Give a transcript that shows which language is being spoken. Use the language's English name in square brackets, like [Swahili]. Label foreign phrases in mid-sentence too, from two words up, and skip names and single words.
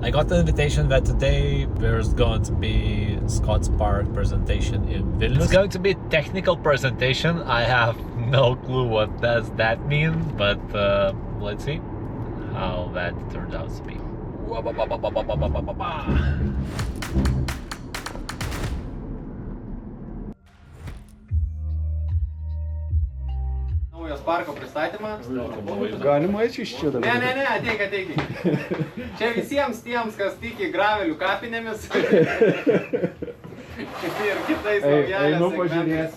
[English] I got the invitation that today there's going to be Scots Park presentation in Vilnius. It's going to be technical presentation. I have no clue what does that mean, but let's see how that turns out to be. [Lithuanian] Naujos parko pristatymą. Galima eiti iš čia dabar? Ne, ateik. Čia visiems tiems, kas tiki gravelių kapinėmis ir kitais naujelės segmentais.